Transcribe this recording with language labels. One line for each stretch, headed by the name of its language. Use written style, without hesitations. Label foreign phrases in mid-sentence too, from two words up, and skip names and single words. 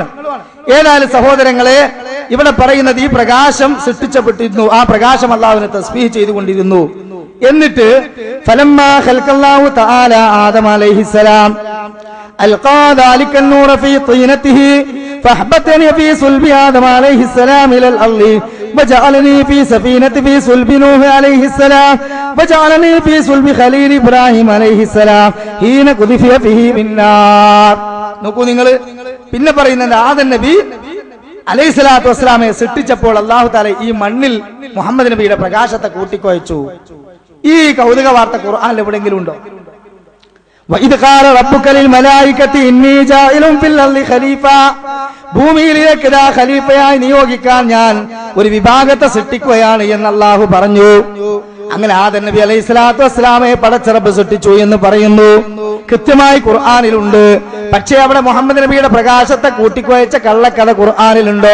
Malayalam: ഏതായാലും സഹോദരങ്ങളെ, ഇവിടെ പറയുന്നത് ഈ പ്രകാശം സൃഷ്ടിച്ചപ്പെട്ടിരുന്നു. ആ പ്രകാശം അല്ലാഹുവിനെ തസ്ബീഹ് ചെയ്തുകൊണ്ടിരുന്നു.
Arabic: എന്നിട്ട് فلما خلق الله تعالى آدم عليه السلام ألقى ذلك النور في طينته فأهبطني في صلب آدم عليه السلام إلى الأرض وجعلني في سفينة في صلب نوح عليه السلام وجعلني في صلب خليل إبراهيم عليه السلام حين قذف فيه بالنار.
Malayalam: നോക്കൂ നിങ്ങൾ. പിന്നെ പറയുന്നത് ആദം നബി
Arabic: عليه الصلاة
Malayalam: വസ്സലാമയെ സൃഷ്ടിച്ചപ്പോൾ
Arabic: الله تعالى
Malayalam: ഈ മണ്ണിൽ മുഹമ്മദ് നബിയുടെ പ്രകാശത്തെ കൂട്ടിക്കൊയച്ചു. ഈ കൗതുക വാർത്ത ഖുർആനിൽ എവിടെയെങ്കിലും ഉണ്ടോ?
Arabic: وَإِذْ قَالَ رَبُّكَ لِلْمَلَائِكَةِ إِنِّي جَاعِلٌ فِي الْأَرْضِ خَلِيفَةً.
Malayalam: ഭൂമിയിലേക്ക് ഖലീഫയായി നിയോഗിക്കാൻ ഞാൻ ഒരു വിഭാഗത്തെ സൃഷ്ടിക്കുകയാണ് എന്ന് അല്ലാഹു പറഞ്ഞു. അങ്ങനെ ആദം നബി
Arabic: عليه الصلاة
Malayalam: വസ്സലാമയെ പടച്ചിറപ്പ് സൃഷ്ടിച്ചു എന്ന് പറയുന്നു. കൃത്യമായി ഖുർആനിലുണ്ട്. പക്ഷേ അവിടെ മുഹമ്മദ് നബിയുടെ പ്രകാശത്തെ കൂട്ടിക്കുഴച്ച കള്ളക്കഥ ഖുർആനിലുണ്ടോ?